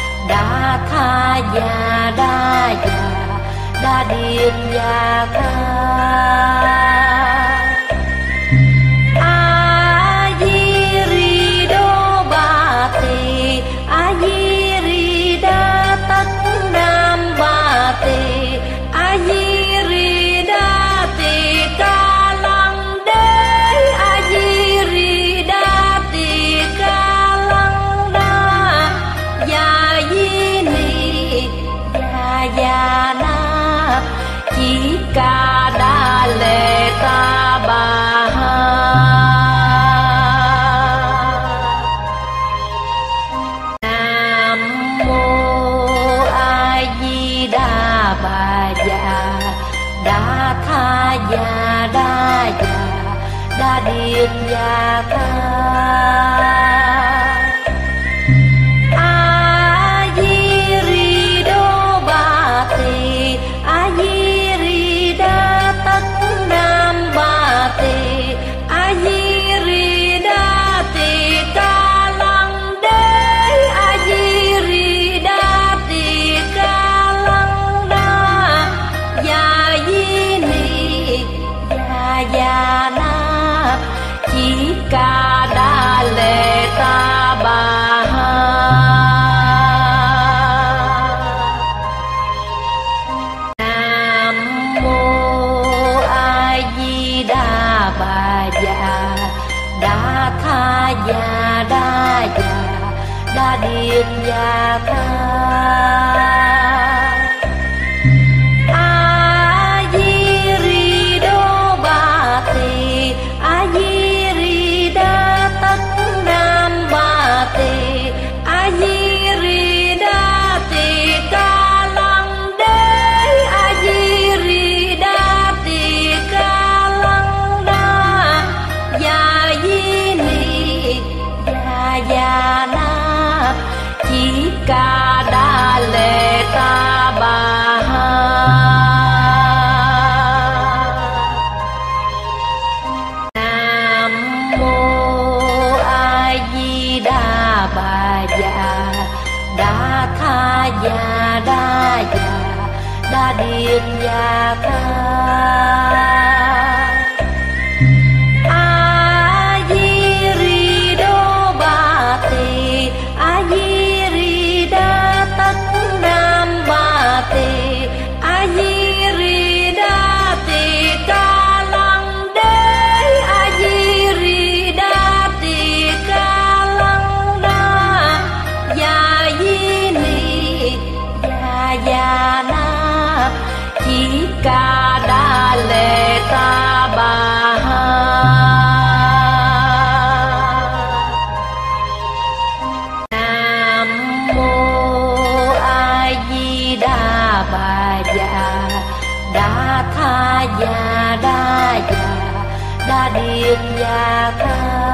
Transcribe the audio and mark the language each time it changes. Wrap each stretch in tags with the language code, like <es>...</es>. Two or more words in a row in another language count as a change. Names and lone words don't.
<vi>đa tha ya đa điệp ya kha a di ri đô ba tỳ a di ri đa tất nam ba tỳ a di ri đa tỳ ca lăng đế a di ri đa tỳ ca lăng đa ya di ni ya na chỉ ca đa lệ ta bà ha nam mô a di đà bà già đa tha ya đa điệp ya kha a di ri đô ba tỳ a di ri đa tất nam ba tỳ a di ri đa tỳ ca lăng đế a di ri đa tỳ ca lăng đa ya di ni ya na chỉ ca đa lệ ta bà ha nam mô a di đà bà già đa tha ya đa điệp ya kha a di ri đô ba tỳ a di ri đa tất nam ba tỳ a di ri đa tỳ ca lăng đế a di ri đa tỳ ca lăng đa ya di ni ya na chỉ ca đa lệ ta bà ha nam mô a di đà bà già đa tha ya đa điệp ya kha a di ri đô ba tỳ a di ri đa tất nam ba tỳ a di ri đa tỳ ca lăng đế a di ri đa tỳ ca lăng đa ya di ni ya na chỉ ca đa lệ ta bà ha nam mô a di đà bà già đa tha ya đa điệp ya kha</vi>